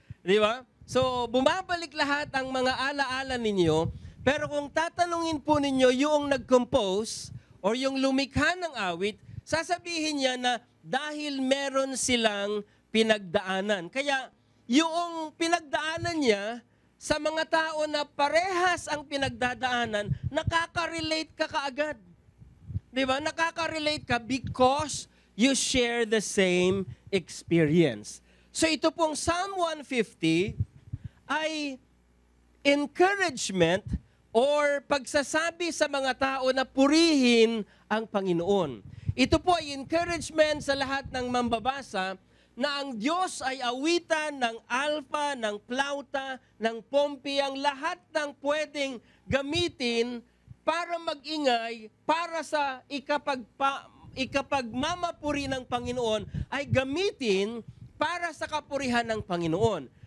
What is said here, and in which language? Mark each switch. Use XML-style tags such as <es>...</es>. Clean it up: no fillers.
<tl>Di ba? So, bumabalik lahat ang mga alaala ninyo, pero kung tatanungin po ninyo yung nag-compose or yung lumikha ng awit, sasabihin niya na dahil meron silang pinagdaanan. Kaya, yung pinagdaanan niya sa mga tao na parehas ang pinagdadaanan, nakaka-relate ka kaagad. Di ba? Nakaka-relate ka</tl> <en>because you share the same experience.</en> <tl>So ito pong Psalm 150 ay encouragement or pagsasabi sa mga tao na purihin ang Panginoon. Ito po ay encouragement sa lahat ng mambabasa na ang Diyos ay awitan ng alpa, ng plauta, ng pompi, ang lahat ng pwedeng gamitin para mag-ingay, para sa ikapagmamapuri ng Panginoon ay gamitin para sa kapurihan ng Panginoon.</tl>